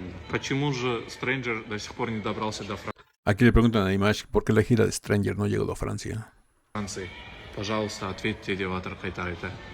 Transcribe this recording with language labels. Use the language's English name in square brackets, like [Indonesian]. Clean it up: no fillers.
[Russian] Почему же Stranger до сих пор не добрался до [Spanish] Aquí le preguntan a Dimash por qué la gira de Stranger no llegó a Francia. [Russian] Франции? Пожалуйста, ответьте, Деватор Хайтарите.